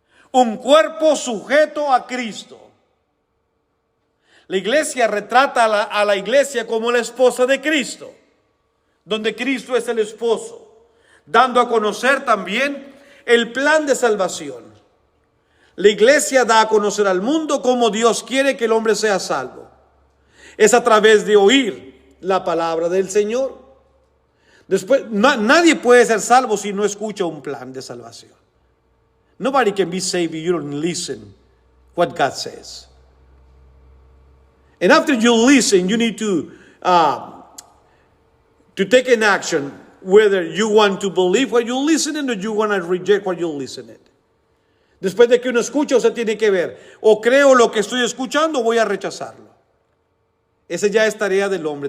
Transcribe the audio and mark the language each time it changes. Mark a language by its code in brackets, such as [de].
[es] Un cuerpo sujeto a Cristo. La iglesia retrata a la iglesia como la esposa de Cristo, donde Cristo es el esposo, dando a conocer también el plan de salvación. La iglesia da a conocer al mundo cómo Dios quiere que el hombre sea salvo. Es a través de oír la palabra del Señor. Después, nadie puede ser salvo si no escucha un plan de salvación. [en] Nobody can be saved if you don't listen what God says. And after you listen, you need to take an action, whether you want to believe what you listen or you want to reject what you listen. [es] Después de que uno escucha, usted tiene que ver, o creo lo que estoy escuchando o voy a rechazarlo. Esa ya es tarea del hombre.